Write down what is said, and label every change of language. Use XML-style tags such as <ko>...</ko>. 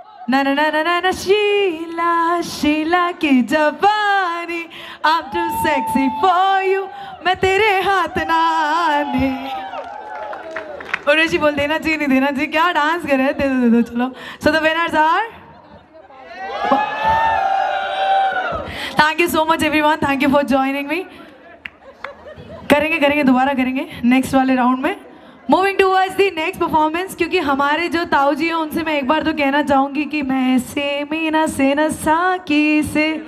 <hi>ना ना ना ना ना ना शीला, शीला की जवानी।</hi> <en>I'm too sexy for you,</en> <hi>मैं तेरे हाथ ना आने। उर्वशी बोल देना चाहिए, नहीं देना चाहिए, क्या डांस कर रहे हैं। दे दो चलो।</hi> <en>So the winners are, thank you so much everyone, thank you for joining me.</en> <hi>करेंगे दोबारा करेंगे नेक्स्ट वाले राउंड में।</hi> <en>moving towards the next performance,</en> <hi>क्योंकि हमारे जो ताऊ जी हैं उनसे मैं एक बार तो कहना चाहूंगी कि मैं से मीना से न साकी से</hi>